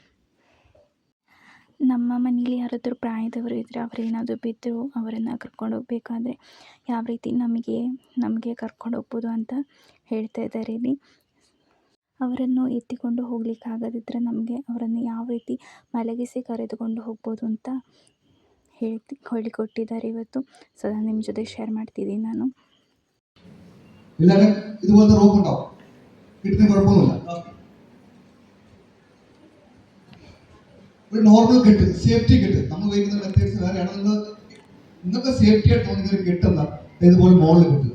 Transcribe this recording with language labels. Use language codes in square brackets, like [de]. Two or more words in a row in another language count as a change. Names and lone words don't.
[kn] ನಮ್ಮ ಮನೇಲಿ ಯಾರಾದರೂ ಪ್ರಾಯದವರು ಇದ್ದರೆ ಅವರೇನಾದರೂ ಬಿದ್ದರು ಅವರನ್ನು ಕರ್ಕೊಂಡು ಹೋಗಬೇಕಾದ್ರೆ ಯಾವ ರೀತಿ ನಮಗೆ ಕರ್ಕೊಂಡು ಹೋಗ್ಬೋದು ಅಂತ ಹೇಳ್ತಾ ಇದ್ದಾರೆ ಇಲ್ಲಿ. ಅವರನ್ನು ಎತ್ತಿಕೊಂಡು ಹೋಗ್ಲಿಕ್ಕಾಗದಿದ್ದರೆ ನಮಗೆ ಅವರನ್ನು ಯಾವ ರೀತಿ ಮಲಗಿಸಿ ಕರೆದುಕೊಂಡು ಹೋಗ್ಬೋದು ಅಂತ ಹೇಳಿಕೊಟ್ಟಿದ್ದಾರೆ ಇವತ್ತು. ಸೊ ನಾನು ನಿಮ್ಮ ಜೊತೆ ಶೇರ್ ಮಾಡ್ತಿದ್ದೀನಿ. ನಾನು [ml] ഇതുപോലത്തെ റോപ്പ് ഉണ്ടാവും, കിട്ടുന്ന കുഴപ്പമൊന്നുമില്ല. ഒരു നോർമൽ കെട്ട്, സേഫ്റ്റി കെട്ട് നമ്മൾ ഉപയോഗിക്കുന്ന മെത്തേഡ്സ് വേറെയാണ്. നിങ്ങൾക്ക് സേഫ്റ്റി ആയിട്ട് തോന്നിയ ഒരു കെട്ടുന്ന ഇതുപോലെ മോളിൽ കിട്ടും.